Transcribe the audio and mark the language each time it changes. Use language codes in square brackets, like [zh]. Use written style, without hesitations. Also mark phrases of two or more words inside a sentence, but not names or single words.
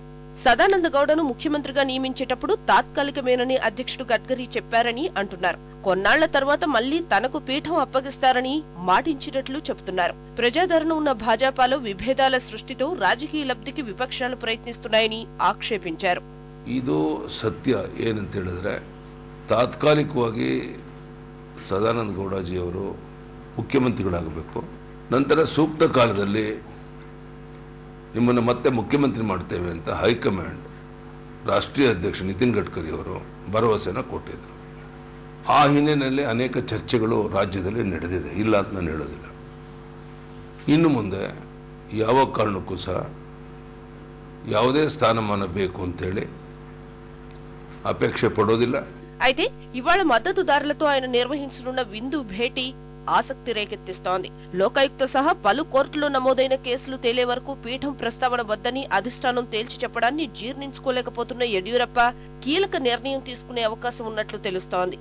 [te] సదానంద గౌడను ముఖ్యమంత్రిగా నియమించేటప్పుడు తాత్కాలికమేనని అధ్యక్షుడు గడ్కరీ చెప్పారని అంటున్నారు. కొన్నాళ్ల తర్వాత మళ్లీ తనకు పీఠం అప్పగిస్తారని మాటించినట్లు చెబుతున్నారు. ప్రజాదరణ ఉన్న భాజపాలో విభేదాల సృష్టితో రాజకీయ లబ్ధికి విపక్షాలు ప్రయత్నిస్తున్నాయని ఆక్షేపించారు. [kn] ಇದು ಸತ್ಯ ಏನಂತ ಹೇಳಿದ್ರೆ ತಾತ್ಕಾಲಿಕವಾಗಿ ಸದಾನಂದ ಗೌಡಜಿಯವರು ಮುಖ್ಯಮಂತ್ರಿಗಳಾಗಬೇಕು. ನಂತರ ಸೂಕ್ತ ಕಾಲದಲ್ಲಿ ನಿಮ್ಮನ್ನು ಮತ್ತೆ ಮುಖ್ಯಮಂತ್ರಿ ಮಾಡ್ತೇವೆ ಅಂತ ಹೈಕಮಾಂಡ್ ರಾಷ್ಟ್ರೀಯ ಅಧ್ಯಕ್ಷ ನಿತಿನ್ ಗಡ್ಕರಿ ಅವರು ಭರವಸೆನ ಕೊಟ್ಟಿದ್ದರು. ಆ ಹಿನ್ನೆಲೆಯಲ್ಲಿ ಅನೇಕ ಚರ್ಚೆಗಳು ರಾಜ್ಯದಲ್ಲಿ ನಡೆದಿದೆ, ಇಲ್ಲ ಅಂತ ನಾನು ಹೇಳೋದಿಲ್ಲ. ಇನ್ನು ಮುಂದೆ ಯಾವ ಕಾರಣಕ್ಕೂ ಸಹ ಯಾವುದೇ ಸ್ಥಾನಮಾನ ಬೇಕು ಅಂತೇಳಿ ಅಪೇಕ್ಷೆ ಪಡೋದಿಲ್ಲ. [te] అయితే ఇవాళ మద్దతుదారులతో ఆయన నిర్వహించనున్న విందు భేటీ ఆసక్తి రేకెత్తిస్తోంది. లోకాయుక్త సహా పలు కోర్టులో నమోదైన కేసులు తేలే వరకు పీఠం ప్రస్తావన వద్దని అధిష్టానం తేల్చి చెప్పడాన్ని జీర్ణించుకోలేకపోతున్న యడ్యూరప్ప కీలక నిర్ణయం తీసుకునే అవకాశం ఉన్నట్లు తెలుస్తోంది.